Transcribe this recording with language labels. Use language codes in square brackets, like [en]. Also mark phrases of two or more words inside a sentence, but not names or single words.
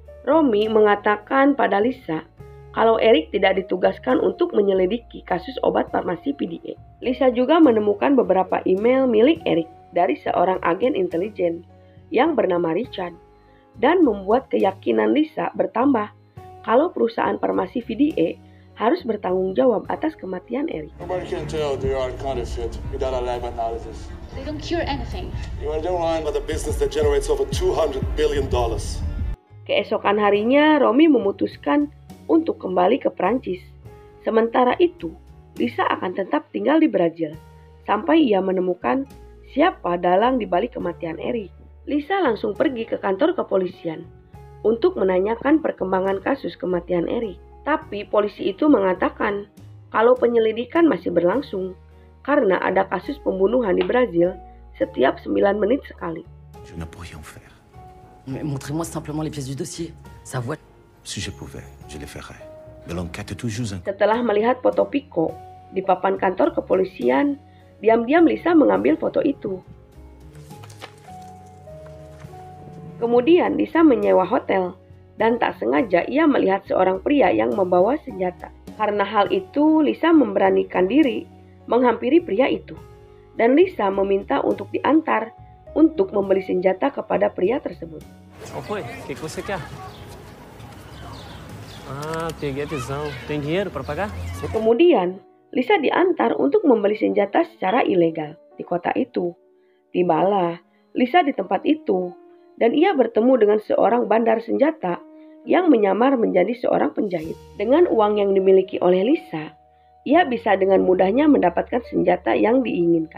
[id] Romy mengatakan pada Lisa kalau Eric tidak ditugaskan untuk menyelidiki kasus obat farmasi PDA. Lisa juga menemukan beberapa email milik Eric dari seorang agen intelijen yang bernama Richard dan membuat keyakinan Lisa bertambah kalau perusahaan farmasi PDA harus bertanggung jawab atas kematian Eric. [en] Nobody can tell they are counterfeit without a lab analysis. They don't cure anything. You are the one with a business that generates over $200 billion. [id] Keesokan harinya, Romy memutuskan untuk kembali ke Prancis. Sementara itu, Lisa akan tetap tinggal di Brazil sampai ia menemukan siapa dalang di balik kematian Eric. Lisa langsung pergi ke kantor kepolisian untuk menanyakan perkembangan kasus kematian Eric. Tapi polisi itu mengatakan kalau penyelidikan masih berlangsung karena ada kasus pembunuhan di Brazil setiap 9 menit sekali. [fr] Je ne peux rien faire. Mais montrez-moi simplement les pièces du dossier. Sa voix. Si je pouvais, je le ferais. Mais l'enquête est toujours en... [id] Setelah melihat foto Pico di papan kantor kepolisian, diam-diam Lisa mengambil foto itu. Kemudian Lisa menyewa hotel dan tak sengaja ia melihat seorang pria yang membawa senjata. Karena hal itu, Lisa memberanikan diri menghampiri pria itu. Dan Lisa meminta untuk diantar untuk membeli senjata kepada pria tersebut. [pt] Oi, o que você quer? Ah, peguei a visão. Tem dinheiro para pagar? [id] Kemudian, Lisa diantar untuk membeli senjata secara ilegal di kota itu. Tibalah Lisa di tempat itu, dan ia bertemu dengan seorang bandar senjata yang menyamar menjadi seorang penjahit. Dengan uang yang dimiliki oleh Lisa, ia bisa dengan mudahnya mendapatkan senjata yang diinginkan.